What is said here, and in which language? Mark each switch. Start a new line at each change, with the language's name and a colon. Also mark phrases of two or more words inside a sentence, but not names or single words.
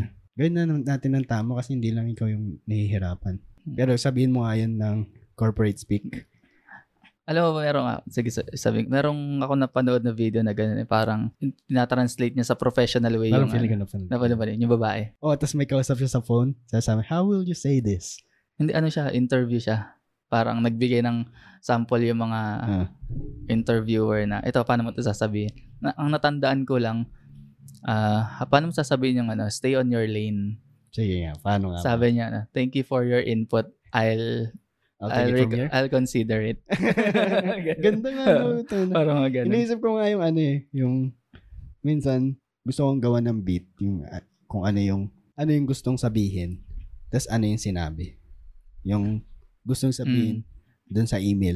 Filipino: Gawin na natin ng tama kasi hindi lang ikaw yung nahihirapan. Pero sabihin mo nga yun ng
English: corporate speak.
Filipino: Alam mo ba, merong ako napanood na video na gano'n, parang tinatranslate niya sa
English: professional way.
Filipino: Parang feeling ka napanood. Yung babae. Tapos may kausap siya sa phone. Sasabi,
English: how will you say this?
Filipino: Hindi, interview siya. Parang nagbigay ng sample yung mga interviewer na, ito, paano mo ito sasabihin? Ang natandaan ko lang, paano mo sasabihin yung
English: stay on your lane?
Filipino: Sige nga, paano nga? Sabi niya,
English: thank you for your input. I'll consider it.
Filipino: Ganda nga. Parang mga ganun. Iniisip ko nga yung yung minsan gusto kong gawa ng beat, yung kung ano yung gustong sabihin, tas ano yung sinabi. Yung gustong sabihin dun sa email.